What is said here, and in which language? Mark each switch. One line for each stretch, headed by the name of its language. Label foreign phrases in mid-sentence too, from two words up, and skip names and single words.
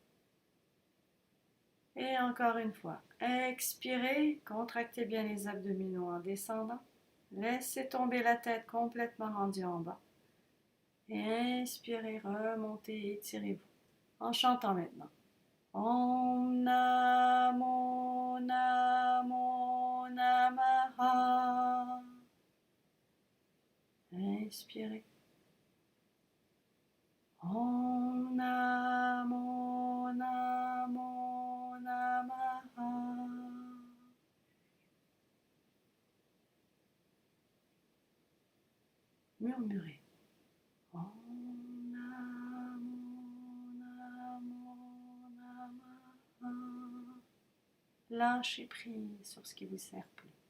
French: Et encore une fois, expirez, contractez bien les abdominaux en descendant. Laissez tomber la tête complètement rendue en bas. Et inspirez, remontez, étirez-vous. En chantant maintenant.
Sanskrit: ॐ नमो नमो नमः. Inspirez. ॐ नमो नमो नमः.
French: Murmurez. Lâchez prise sur ce qui vous sert plus.